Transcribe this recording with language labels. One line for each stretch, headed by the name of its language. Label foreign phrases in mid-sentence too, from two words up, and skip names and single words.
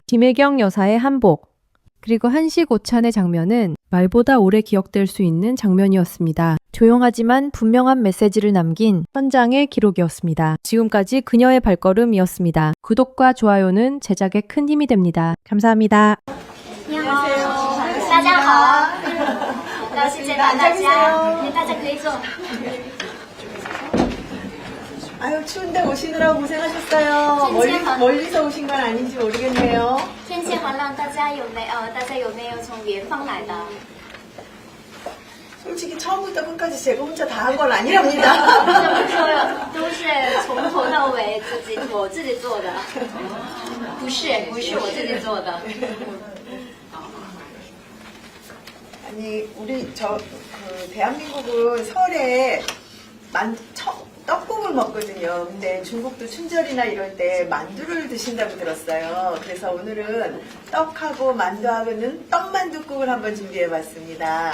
Korean: 김혜경 여사의 한복, 그리고 한식 오찬의 장면은 말보다 오래 기억될 수 있는 장면이었습니다. 조용하지만 분명한 메시지를 남긴 현장의 기록이었습니다. 지금까지 그녀의 발걸음이었습니다. 구독과 좋아요는 제작에 큰 힘이 됩니다. 감사합니다.
Chinese: 你好，大家好，很高兴见到大家，大家可以坐。
Korean: 아유 추운데 오시느라고 고생하셨어요. 멀리서 오신 건 아닌지 모르겠네요.
Chinese: 天气寒冷，大家有没有从远方来的？
Korean: 솔직히 처음부터 끝까지 제가 혼자 다 한 건 아니랍니다.
Chinese: 这么说了，都是从头到尾我自己做的，不是我自己做的。
Korean: 아니 우리 대한민국은 설에 떡국을 먹거든요. 근데 중국도 춘절이나 이럴 때 만두를 드신다고 들었어요. 그래서 오늘은 떡하고 만두하고는 떡만두국을 한번 준비해봤습니다.